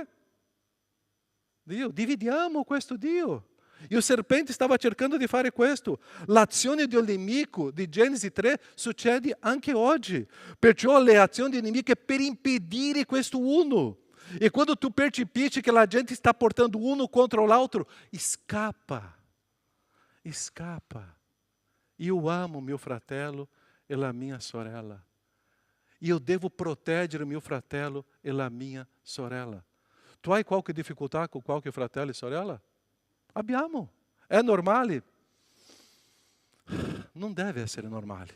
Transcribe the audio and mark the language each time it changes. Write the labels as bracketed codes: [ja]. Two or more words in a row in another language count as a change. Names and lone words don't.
[it] Dio, dividiamo questo Dio. E il serpente stava cercando di fare questo. L'azione del nemico di Genesi 3 succede anche oggi. Perciò l'azione del nemico è per impedire questo uno. E quando tu percepisci che la gente está portando uno contra l'altro, escapa. [pt] Escapa. Eu amo meu [it] fratello e la mia sorella. E [pt] eu devo [it] proteggere meu fratello e la mia sorella. Tu hai qualche difficoltà con qualche fratello e sorella? Abbiamo. È normale? Non deve essere normale.